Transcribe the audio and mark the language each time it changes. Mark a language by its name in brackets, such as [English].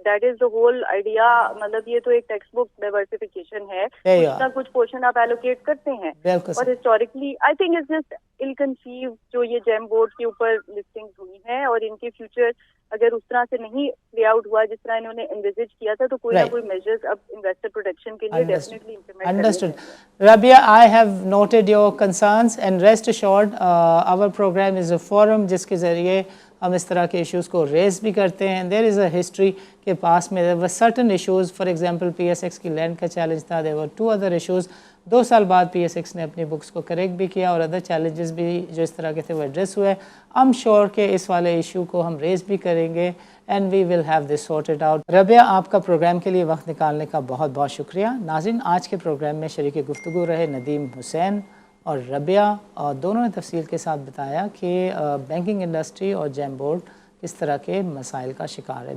[English] That is the whole idea. [Urdu] مطلب یہ تو ایک ٹیکسٹ بک ڈیورسفیکیشن ہے, کچھ نہ کچھ پورشن آپ ایلوکیٹ کرتے ہیں. اور historically [English] I think it's just ill conceived [Urdu] جو یہ جیم بورڈ کے اوپر لسٹنگ ہوئی ہیں اور ان کے فیوچر اگر اس طرح سے نہیں پلے آؤٹ ہوا جس طرح انہوں نے انویزج کیا تھا تو کوئی نہ کوئی میجرز اب انویسٹر پروٹیکشن کے لیے ڈیفینیٹلی امپلیمنٹ کرنے چاہیے. [English] Rabia, I have noted your concerns and rest assured our program is a forum [Urdu] جس کے ذریعے ہم اس طرح کے ایشوز کو ریز بھی کرتے ہیں. [English] There is a history [Urdu] کے پاس میں [English] there were certain issues, for example PSX [Urdu] کی لینڈ کا چیلنج تھا, [English] there were 2 other issues. [Urdu] 2 سال بعد پی ایس ایکس نے اپنی بکس کو کریکٹ بھی کیا اور ادر چیلنجز بھی جو اس طرح کے تھے وہ ایڈریس ہوئے. [English] I'm sure [Urdu] کہ اس والے ایشو کو ہم ریز بھی کریں گے [English] and we will have this sorted out. [Urdu] ربیہ, آپ کا پروگرام کے لیے وقت نکالنے کا بہت بہت شکریہ. ناظرین, آج کے پروگرام میں شریک گفتگو رہے ندیم حسین اور ربیہ, اور دونوں نے تفصیل کے ساتھ بتایا کہ بینکنگ انڈسٹری اور جیم بورڈ کس طرح کے مسائل کا شکار ہے.